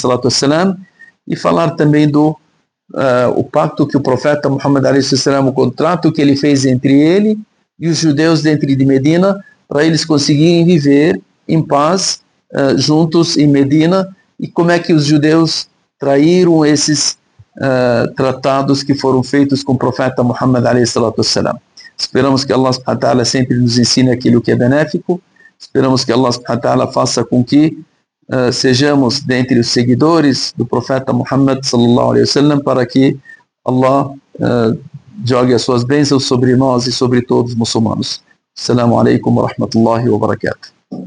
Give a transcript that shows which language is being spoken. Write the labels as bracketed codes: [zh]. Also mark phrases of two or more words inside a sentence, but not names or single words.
[pt] e falar também do o pacto que o profeta Muhammad a.s., o contrato que ele fez entre ele e os judeus dentro de Medina, para eles conseguirem viver em paz juntos em Medina, e como é que os judeus traíram esses tratados que foram feitos com o profeta Muhammad a.s. Esperamos que Allah [ar] سبحانه وتعالى [pt] sempre nos ensine aquilo que é benéfico. Esperamos que Allah [ar] سبحانه وتعالى [pt] faça com que sejamos dentre os seguidores do profeta Muhammad [ar] صلى الله عليه وسلم, [pt] para que Allah jogue as suas bênçãos sobre nós e sobre todos os muçulmanos. [ar] السلام عليكم ورحمة الله وبركاته.